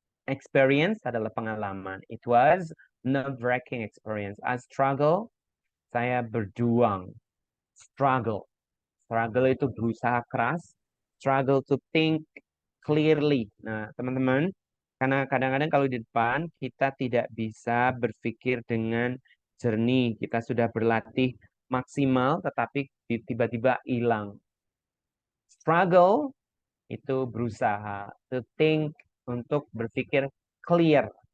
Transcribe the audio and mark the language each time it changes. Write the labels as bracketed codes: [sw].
[id] Experience adalah pengalaman. [en] It was nerve-wracking experience. I struggle, [id] saya berjuang. [en] Struggle. [id] Struggle itu berusaha keras. [en] Struggle to think clearly. [id] Nah, teman-teman, karena kadang-kadang kalau di depan kita tidak bisa berpikir dengan jernih. Kita sudah berlatih maksimal tetapi tiba-tiba hilang. Struggle itu berusaha. [en] To think, [id] untuk berpikir clear.